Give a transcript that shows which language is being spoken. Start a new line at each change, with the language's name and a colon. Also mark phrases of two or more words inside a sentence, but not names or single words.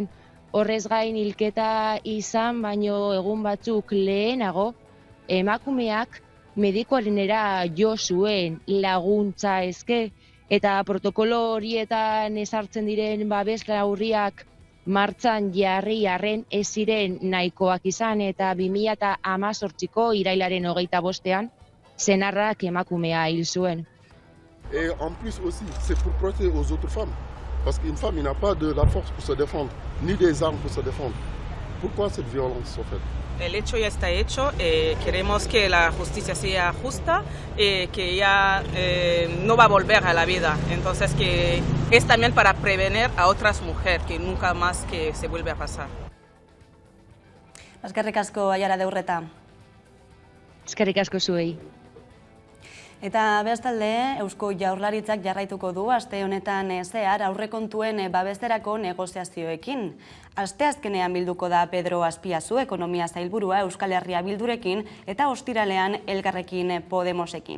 Basque: Horrez gain hilketa izan, baino egun batzuk lehenago, emakumeak medikuarenera jo zuen laguntza eske, eta protokolo horietan ezartzen diren babes neurriak martxan jarri arren ez ziren nahikoak izan, eta 2018ko irailaren 25ean senarrak emakumea hil zuen.
French: Et en plus aussi, c'est pour protéger aux autres femmes. Parce qu'une femme, il n'a pas de la force pour se défendre, ni des armes pour se défendre. Pourquoi cette violence, en fait?
Spanish: El hecho ya está hecho, queremos que la justicia sea justa, que ya no va a volver a la vida, entonces que es también para prevenir a otras mujeres, que nunca más que se vuelve a pasar.
Basque: Eskerrik asko Aiara Deurreta. Eskerrik asko zuei. Eta bestalde, Eusko Jaurlaritzak jarraituko du aste honetan zehar aurrekontuen babesterako negoziazioekin. Asteazkenean bilduko da Pedro Azpiazu, ekonomia sailburua Euskal Herria Bildurekin eta ostiralean Elkarrekin Podemosekin.